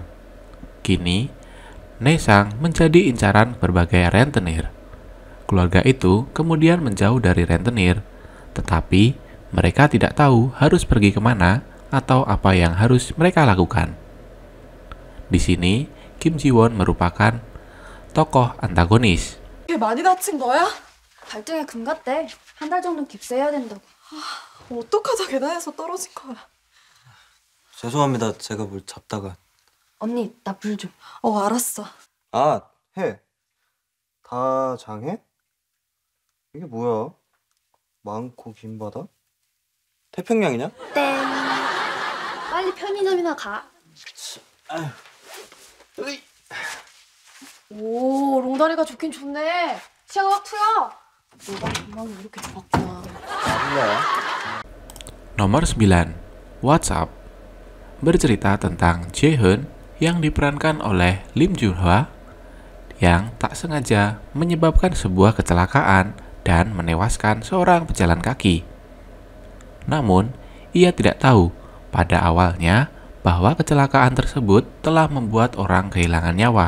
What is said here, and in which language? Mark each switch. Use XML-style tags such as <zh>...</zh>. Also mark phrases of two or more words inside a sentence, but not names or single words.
<id>Kini, Nae-sang menjadi incaran berbagai rentenir. Keluarga itu kemudian menjauh dari rentenir, tetapi mereka tidak tahu harus pergi kemana atau apa yang harus mereka lakukan. Di sini, Kim Ji Won merupakan tokoh antagonis.</id> <ko>걔 많이 다친 거야? 발등에 금 갔대. 한 달 정도 깁스해야 된다고. 어떡하다 계단에서 떨어진 거야. 죄송합니다. 제가 뭘 잡다가. 언니, 나 물 좀. 알았어. 아, 해. 다장해? 이게 뭐야? 많고 긴 바다? 태평양이냐? 땡. 빨리 편의점이나 가. 아휴. 으이. 오, 롱다리가 좋긴 좋네. 치아가 확 트여. 너가 건강이 이렇게 좋았구나. 몰라요.</ko> <id>Nomor 9, What's Up, bercerita tentang Jae-hoon yang diperankan oleh Lim Joon-hwa yang tak sengaja menyebabkan sebuah kecelakaan dan menewaskan seorang pejalan kaki. Namun, ia tidak tahu pada awalnya bahwa kecelakaan tersebut telah membuat orang kehilangan nyawa.</id>